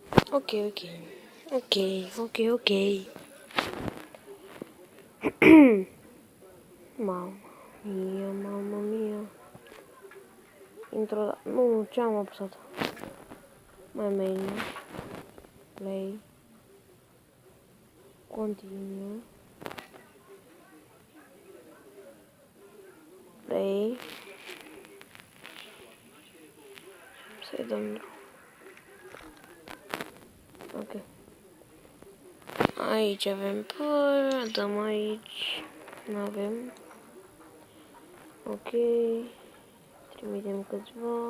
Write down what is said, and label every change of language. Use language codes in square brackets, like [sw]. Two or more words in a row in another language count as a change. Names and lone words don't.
[ro] Ok, ok. Ok, ok, ok. [it] Mamma mia, mamma mia. [ro] Intro... Nu, ce am apăsat? [en] Mai menu. Play. Continue. Play. [ro] Să-i dăm drum. Ok. Aici avem păr, dăm aici. Nu avem. Ok. Trimitem câțiva.